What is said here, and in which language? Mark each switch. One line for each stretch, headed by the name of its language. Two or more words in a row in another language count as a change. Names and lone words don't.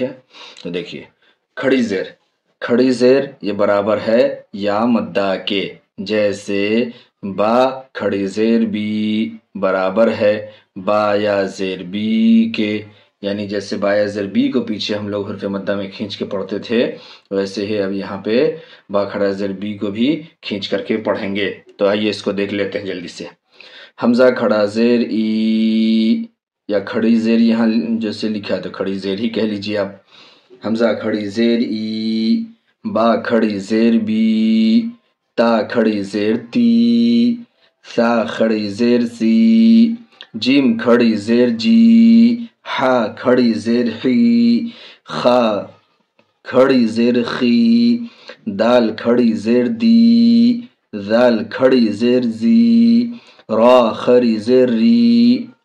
Urdu: تو دیکھیے کھڑی زیر، کھڑی زیر یہ برابر ہے یا مدہ کے، جیسے با کھڑی زیر بی برابر ہے با یا زیر بی کے، یعنی جیسے با یا زیر بی کو پیچھے ہم لوگ حرف مدہ میں کھینچ کے پڑھتے تھے ویسے ہی اب یہاں پہ با کھڑا زیر بی کو بھی کھینچ کر کے پڑھیں گے۔ تو آئیے اس کو دیکھ لیتے ہیں جلدی سے۔ حمزہ کھڑا زیر ای، یا کھڑی زیر یہاں جیسے لکھا ہے تو کھڑی زیر ہی کہہ لیجیے آپ۔ حمزہ کھڑی زیر ای، با کھڑی زیر بی، تا کھڑی زیر تی، سا کھڑی زیر سی، جیم کھڑی زیر جی، ہا کھڑی زیر حی، خا کھڑی زیر خی، دال کھڑی زیر دی، ذال کھڑی زیر زی، را کھڑی زیر ری،